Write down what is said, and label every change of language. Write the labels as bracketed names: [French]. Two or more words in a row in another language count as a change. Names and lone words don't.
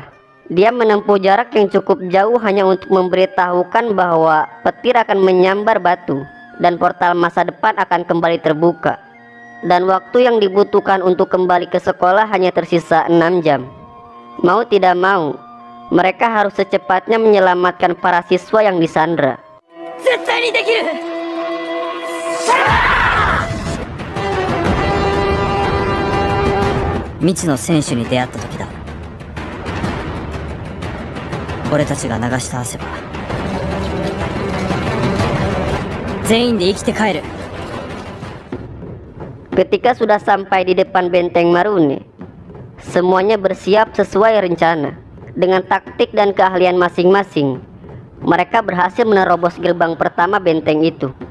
[Indonesian] Dia menempuh jarak yang cukup jauh hanya untuk memberitahukan bahwa petir akan menyambar batu dan portal masa depan akan kembali terbuka. Dan waktu yang dibutuhkan untuk kembali ke sekolah hanya tersisa 6 jam. Mau tidak mau, mereka harus secepatnya menyelamatkan para siswa yang disandra. [Japanese] 絶対にできる。未知の選手に出会った時だ。俺たちが流した汗は全員で生きて帰る。 [Indonesian] Ketika sudah sampai di depan benteng Marune, semuanya bersiap sesuai rencana. Dengan taktik dan keahlian masing-masing, mereka berhasil menerobos gerbang pertama benteng itu.